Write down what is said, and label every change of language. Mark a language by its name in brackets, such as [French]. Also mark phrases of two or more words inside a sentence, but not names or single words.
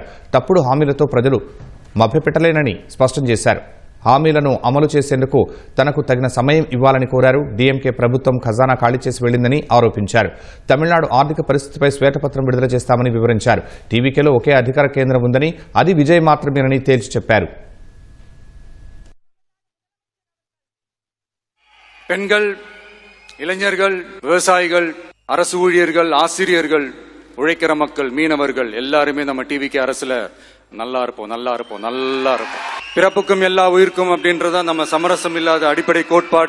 [Telugu] తప్పుడు హామీలతో ప్రజలు మభ్యపెట్టలేనని స్పష్టం చేశారు. హామీలను అమలు చేసేందుకు తనకు తగిన సమయం ఇవ్వాలని కోరారు. డీఎంకే ప్రభుత్వం ఖజానా ఖాళీ చేసి వెళ్లిందని ఆరోపించారు. తమిళనాడు ఆర్థిక పరిస్థితిపై శ్వేతపత్రం విడుదల చేస్తామని వివరించారు. టీవీకేలో ఒకే అధికార కేంద్రం ఉందని, అది విజయ్ మాత్రమేనని తేల్చి చెప్పారు. [Tamil] பெண்கள், இளைஞர்கள், விவசாயிகள், அரசு ஊழியர்கள், ஆசிரியர்கள், உழைக்கிற மக்கள், மீனவர்கள் எல்லாருமே நம்ம டிவிகே அரசுல நல்லா இருப்போம். பிறப்புக்கும் எல்லா உயிருக்கும் அப்படின்றத நம்ம சமரசம் இல்லாத அடிப்படை கோட்பாடு.